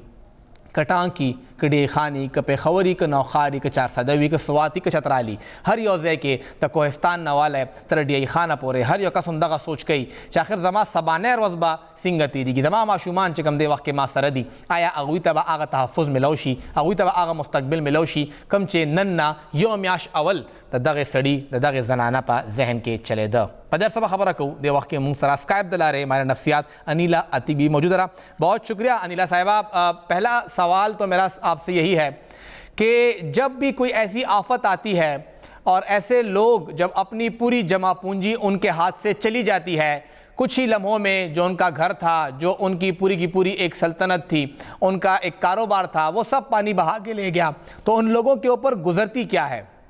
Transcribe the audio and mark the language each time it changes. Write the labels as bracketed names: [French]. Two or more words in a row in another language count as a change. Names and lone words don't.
[Pashto] که ټانکي، که ډیخاني، که پېښوري، که نوخاري، که چارسدوي، که سواتي، که چترالي، هر یو ځای کې د کوهستان نه والی تر ډیایي خانه پورې هر یو کس هم دغه سوچ کوي چې آخر زما سبانۍ ورځ به څنګه تېرېږي، زما ماشومان چې کوم دې وخت کې ما سره دي، آیا هغوی ته به هغه تحفظ میلو شي، هغوی ته به هغه مستقبل میلو شي کوم چې نن نه یو میاشت اول د دغه سړي د دغه زنانه په ذهن کې چلیده. په دې سبا خبره کوو دې وخت کې مونږ سره اسکائپ د لارې ماہر نفسیات انیلا عتیبی موجود رہا. [Urdu] بہت شکریہ انیلا صاحبہ. پہلا سوال تو میرا آپ سے یہی ہے کہ جب بھی کوئی ایسی آفت آتی ہے اور ایسے لوگ جب اپنی پوری جمع پونجی ان کے ہاتھ سے چلی جاتی ہے، کچھ ہی لمحوں میں جو ان کا گھر تھا، جو ان کی پوری ایک سلطنت تھی، ان کا ایک کاروبار تھا، وہ سب پانی بہا کے لے گیا، تو ان لوگوں کے اوپر گزرتی کیا ہے؟